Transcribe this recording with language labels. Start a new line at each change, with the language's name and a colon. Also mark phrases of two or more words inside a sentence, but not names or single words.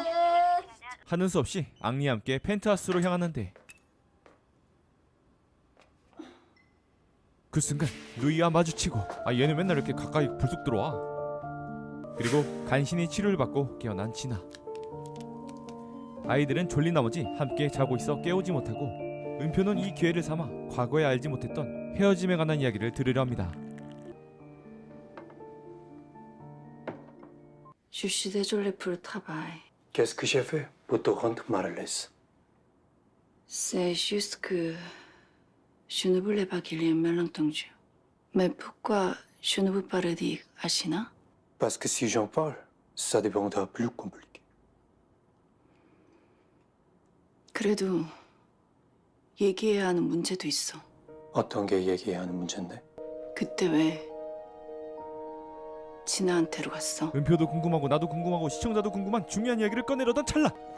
Korean: 하는 수 없이 앙리와 함께 펜트하우스로 향하는데 그 순간 루이와 마주치고 얘는 맨날 이렇게 가까이 불쑥 들어와. 그리고 간신히 치료를 받고 깨어난 진아. 아이들은 졸린 나머지 함께 자고 있어 깨우지 못하고 은표는 이 기회를 삼아 과거에 알지 못했던 헤어짐에 관한 이야기를 들으려 합니다.
French: Je suis désolée pour le travail. Qu'est-ce que j'ai fait pour te rendre mal à l'aise? C'est juste que je ne voulais pas qu'il y ait un malentendu. Mais pourquoi je ne veux pas le dire à China? Parce que si j'en parle, ça deviendra plus compliqué.
Korean: 그래도 얘기해야 하는 문제도 있어. 어떤 게 얘기해야 하는 문제인데? 그때 왜 진아한테로 갔어? 은표도 궁금하고 나도 궁금하고 시청자도 궁금한 중요한 이야기를 꺼내려던 찰나.